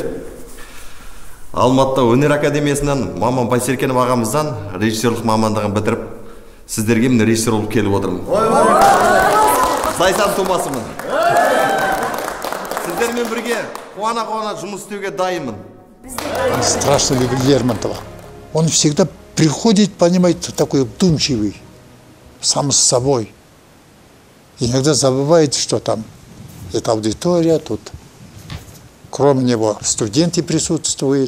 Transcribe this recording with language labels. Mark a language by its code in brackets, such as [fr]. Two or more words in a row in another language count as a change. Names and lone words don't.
[kk] Алматыда өнер академиясынан Маман Байсеркенов ағамыздан режиссерлік мамандығын бітіріп, сіздерге міне режиссер болып келіп отырмын. Зайсан тумасымын. Сіздермен бірге қуана-қуана жұмыс істеуге дайынмын. [ru] Страшно люблю Лермонтова. Он всегда приходит, понимаете, такой вдумчивый, сам с собой. Иногда забывает, что там это аудитория, тут кроме него студенты присутствуют.